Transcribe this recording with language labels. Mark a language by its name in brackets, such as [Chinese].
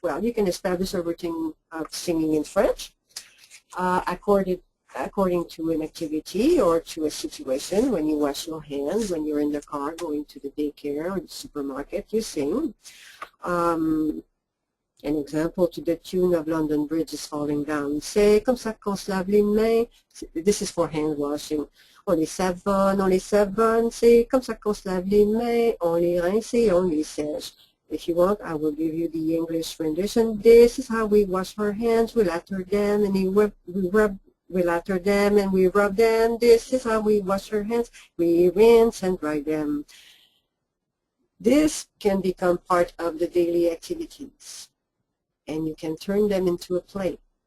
[English] Well, you can establish a routine of singing in French according to an activity or to a situation. When you wash your hands, when you're in the car going to the daycare or the supermarket, you sing. An example to the tune of London Bridge is falling down. [French] C'est comme ça qu'on se lave les mains. [English] This is for hand washing. [French] On les savonne, c'est comme ça qu'on se lave les mains. On les rince et on les sèche. [English] If you want, I will give you the English rendition. This is how we wash our hands. We lather them and we lather them and we rub them. This is how we wash our hands. We rinse and dry them. This can become part of the daily activities, and you can turn them into a play.